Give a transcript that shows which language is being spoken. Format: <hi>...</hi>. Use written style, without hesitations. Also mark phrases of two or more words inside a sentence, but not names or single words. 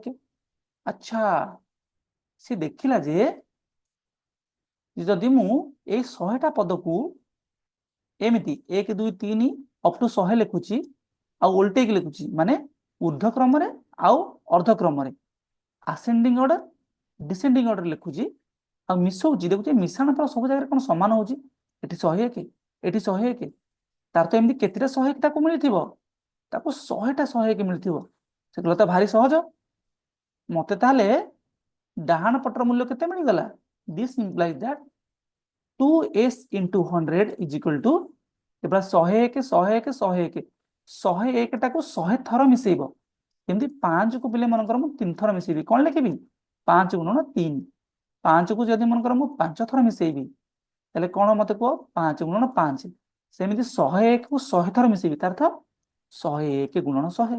<or>ଆଚ୍ଛା ସେ ଦେଖିଲା ଯେ ଯଦି ମୁଁ ଏଇ 100ଟା ପଦକୁ ଏମିତି 1 2 3</or> <en>up to</en> <or>100 ଲେଖୁଛି ଆଉ ଓଲଟେଇକି ଲେଖୁଛି ମାନେ ଊର୍ଦ୍ଧ୍ୱ କ୍ରମରେ ଆଉ ଅର୍ଦ୍ଧ କ୍ରମରେ</or> <en>ascending order descending order</en> <or>ଲେଖୁଛି ଆଉ ମିଶଉଛି ଦେଖୁଛି ମିଶାଣ ଫଳ ସବୁ ଜାଗାରେ କଣ ସମାନ ହଉଛି। ଏଠି 101 ଏଠି 101। ତାର ତ ଏମିତି କେତେଟା 101 ତାକୁ ମିଳିଥିବ। ତାକୁ 100ଟା 101 ମିଳିଥିବ। ସେ କହିଲା ତ ଭାରି ସହଜ। ମତେ ତାହେଲେ ଡାହାଣ ପଟର ମୂଲ୍ୟ କେତେ ମିଳିଗଲା?</or> <en>This implies that 2S into 100 is equal to 101 101 101।</en> <or>101 ଟାକୁ 100 ଥର ମିଶେଇବ। ଯେମିତି 5 କୁ ପିଲେ ମନେକର ମୁଁ 3 ଥର ମିଶେଇବି କଣ ଲେଖିବି? 5 × 3। 5 କୁ ଯଦି ମନେକର ମୁଁ 5 ଥର ମିଶେଇବି ତାହେଲେ କଣ ମତେ କୁହ? 5 × 5। ସେମିତି 101 କୁ 100 ଥର ମିଶେଇବି ତାର ଅର୍ଥ 101 × 100।</or>